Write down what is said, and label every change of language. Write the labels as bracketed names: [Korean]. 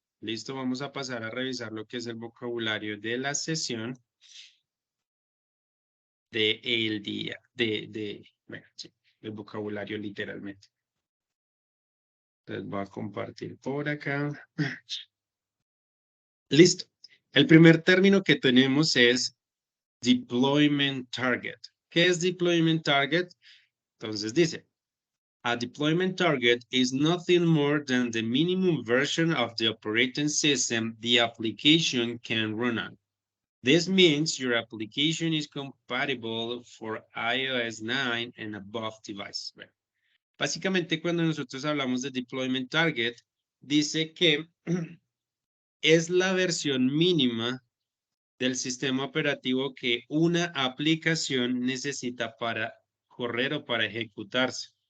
[Spanish] Listo, vamos a pasar a revisar lo que es el vocabulario de la sesión de el día, bueno, sí, el vocabulario literalmente. Entonces voy a compartir por acá. Listo. El primer término que tenemos es deployment target. ¿Qué es deployment target? [English] Entonces dice, a deployment target is nothing more than the minimum version of the operating system the application can run on. This means your application is compatible for iOS 9 and above devices. [Spanish] Bueno, básicamente cuando nosotros hablamos de deployment target, dice que es la versión mínima del sistema operativo que una aplicación necesita para correr o para ejecutarse.